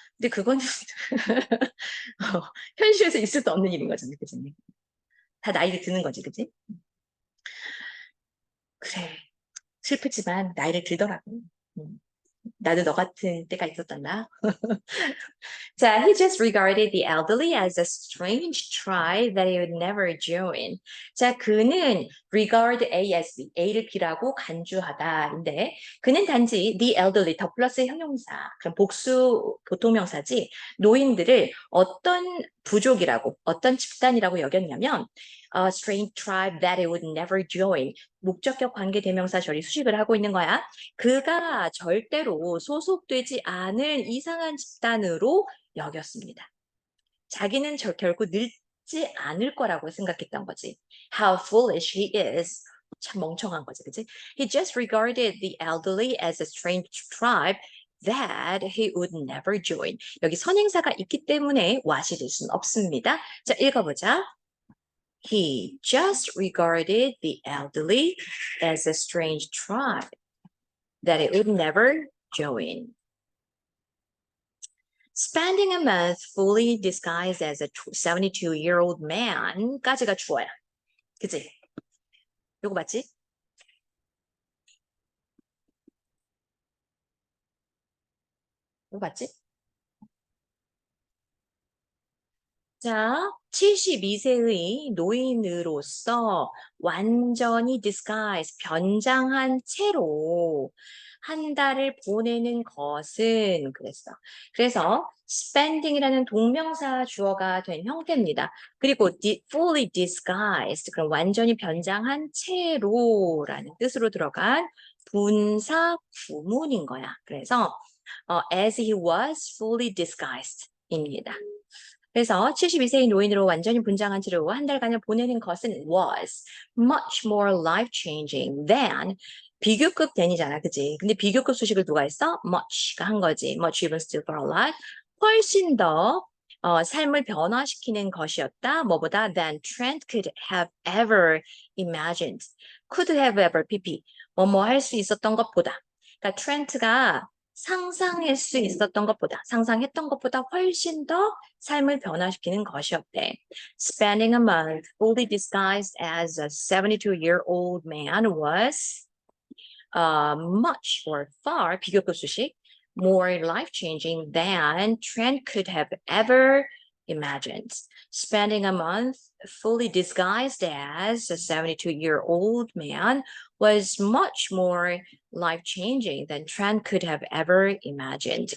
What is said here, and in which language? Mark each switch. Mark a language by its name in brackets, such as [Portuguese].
[Korean] 근데 그건 현실에서 있을 수 없는 일인 거잖아, 그지? 다 나이가 드는 거지, 그지? 그래, 슬프지만 나이를 들더라고. 나도 너 같은 때가 있었단다. 자, [English] he just regarded the elderly as a strange tribe that he would never join. [Korean] 자, 그는 regard A as B, A를 B라고 간주하다인데 그는 단지 the elderly, 더 플러스 형용사, 그럼 복수 보통명사지 노인들을 어떤 부족이라고, 어떤 집단이라고 여겼냐면 [English] a strange tribe that he would never join. [Korean] 목적격 관계 대명사 절이 수식을 하고 있는 거야. 그가 절대로 소속되지 않을 이상한 집단으로 여겼습니다. 자기는 결코 늙지 않을 거라고 생각했던 거지. [English] How foolish he is. [Korean] 참 멍청한 거지, 그치? [English] He just regarded the elderly as a strange tribe that he would never join. [Korean] 여기 선행사가 있기 때문에 what이 될 수는 없습니다. 자, 읽어보자. [English] He just regarded the elderly as a strange tribe that it would never join. Spending a month fully disguised as a 72-year-old man [Korean] 까지가 주어야. 그치? 요거 맞지? 요거 맞지? 자, 72세의 노인으로서 완전히 disguise, 변장한 채로 한 달을 보내는 것은 그랬어. 그래서 spending이라는 동명사 주어가 된 형태입니다. 그리고 fully disguised, 그럼 완전히 변장한 채로라는 뜻으로 들어간 분사 구문인 거야. 그래서 as he was fully disguised입니다. 그래서 72세의 노인으로 완전히 분장한 채로 한 달간을 보내는 것은 [English] was much more life-changing than [Korean] 비교급 than이잖아, 그치? 근데 비교급 수식을 누가 했어? much가 한 거지. [English] much even still for a lot. [Korean] 훨씬 더 삶을 변화시키는 것이었다. 뭐보다 [English] than Trent could have ever imagined. could have ever, pp. [Korean] 뭐뭐 할 수 있었던 것보다. 그러니까 트렌트가 상상할 수 있었던 것보다, 상상했던 것보다 훨씬 더 삶을 변화시키는 것이었대. [English] Spending a month fully disguised as a 72-year-old man was much or far, [Korean] 비교급 수식, [English] more life-changing than Trent could have ever imagined. Spending a month fully disguised as a 72-year-old man was much more life-changing than Trent could have ever imagined.